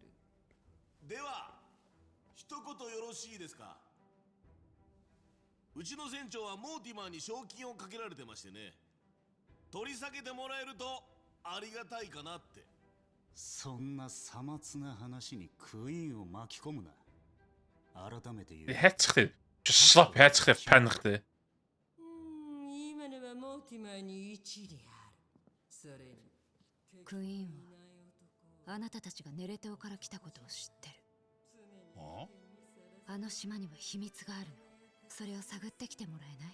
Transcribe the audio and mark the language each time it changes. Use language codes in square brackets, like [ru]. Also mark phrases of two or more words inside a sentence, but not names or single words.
[ja] では一言よろしいですかうちの船長はモーティマーに賞金をかけられてましてね取り下げてもらえるとありがたいかなってそんなさまつな話にクイーンを巻き込むな改めて言う Hetschrift. Just slap hetschrift penigde. 今のはモーティマーに一理ある。それにクイーンはあなたたちがネレテオから来たことを知ってる。あの島には秘密があるの。それを探ってきてもらえない？